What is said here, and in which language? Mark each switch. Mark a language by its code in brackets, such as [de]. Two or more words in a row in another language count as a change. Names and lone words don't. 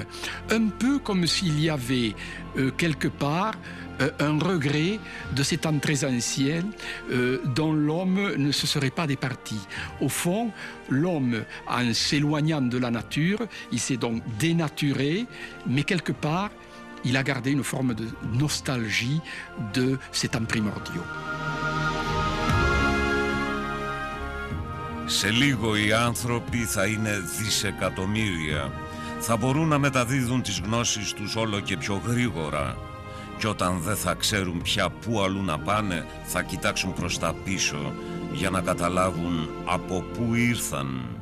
[fr] Un peu comme s'il y avait quelque part un regret de ces temps très anciens dont l'homme ne se serait pas départi. Au fond, l'homme, en s'éloignant de la nature, il s'est donc dénaturé, mais quelque part, il a gardé une forme de nostalgie de ces temps primordiaux. [el] Σε λίγο οι άνθρωποι θα είναι δισεκατομμύρια. Θα μπορούν να μεταδίδουν τις γνώσεις τους όλο και πιο γρήγορα. Και όταν δεν θα ξέρουν πια πού αλλού να πάνε, θα κοιτάξουν προς τα πίσω για να καταλάβουν από πού ήρθαν.